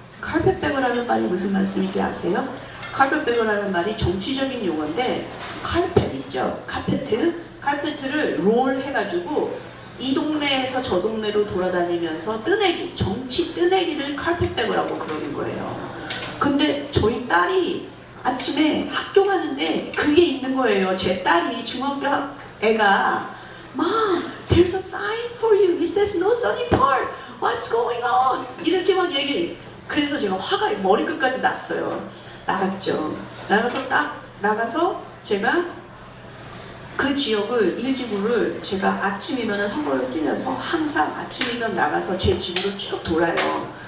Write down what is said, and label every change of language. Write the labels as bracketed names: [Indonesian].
[Korean] Carpetbagger라는 말이 무슨 말씀인지 아세요? Carpetbagger라는 말이 정치적인 용어인데 카펫 있죠? 카페트를 롤 해가지고 이 동네에서 저 동네로 돌아다니면서 정치 뜨내기를 Carpetbagger라고 그러는 거예요. 근데 저희 딸이 아침에 학교 가는데 그게 있는 거예요. 제 딸이 중학교 애가 [English] Mom, there's a sign for you. It says no sunny park. What's going on? [Korean] 이렇게 막 그래서 제가 화가 머리끝까지 났어요. 나갔죠. 나가서 제가 그 지역을 일지구를 제가 아침이면 선거를 뛰면서 항상 아침이면 나가서 제 지구를 쭉 돌아요.